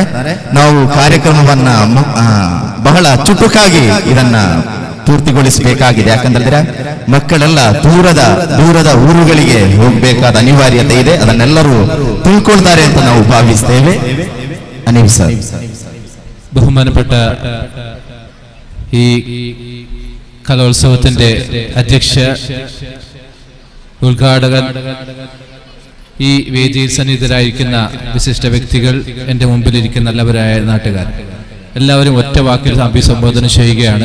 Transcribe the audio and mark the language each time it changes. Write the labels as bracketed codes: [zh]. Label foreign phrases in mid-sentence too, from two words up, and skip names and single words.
[kn] ನಾವು ಕಾರ್ಯಕ್ರಮವನ್ನ ಬಹಳ ಚುಟುಕಾಗಿ ಇದನ್ನ ಪೂರ್ತಿಗೊಳಿಸಬೇಕಾಗಿದೆ. ಯಾಕಂದ್ರೆ ಮಕ್ಕಳೆಲ್ಲ ದೂರದ ಊರುಗಳಿಗೆ ಹೋಗಬೇಕಾದ ಅನಿವಾರ್ಯತೆ ಇದೆ. ಅದನ್ನೆಲ್ಲರೂ ತಿಳ್ಕೊಳ್ತಾರೆ ಅಂತ ನಾವು ಭಾವಿಸ್ತೇವೆ. ಹನೀಫ್ ಸರ್. [ml] ബഹുമാനപ്പെട്ട ഈ കലോത്സവത്തിന്റെ അധ്യക്ഷ, ഉദ്ഘാടകൻ, ഈ വേദിയിൽ സന്നിഹിതരായിരിക്കുന്ന വിശിഷ്ട വ്യക്തികൾ, എൻ്റെ മുമ്പിലിരിക്കുന്ന നല്ലവരായ നാട്ടുകാർ, എല്ലാവരും ഒറ്റ വാക്കിൽ അഭിസംബോധന ചെയ്യുകയാണ്.